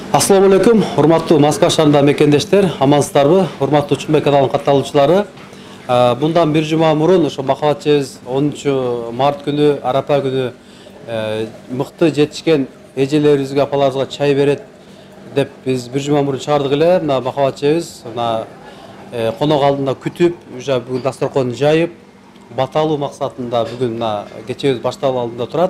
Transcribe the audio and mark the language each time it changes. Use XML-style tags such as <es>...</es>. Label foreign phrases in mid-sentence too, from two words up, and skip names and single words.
<ar>السلام عليكم,</ar> <ky>урматтуу Москва шаарында мекендештер, амансыздарбы? Урматтуу Учунбек каналынын катталуучулары. Bundan bir жума мурун ошо Махабат эжебиз 10 март күнү, Арапа күнү мыкты жетишкен эжелерибизге, апаларыбызга чай берет деп биз bir жума мурун чыгардык эле. Мына Махабат эжебиз конок алдында күтүп, уже бүгүн дасторконду жайып, баталуу максатында бүгүн мына кечебиз башталуу алдында турат.</ky>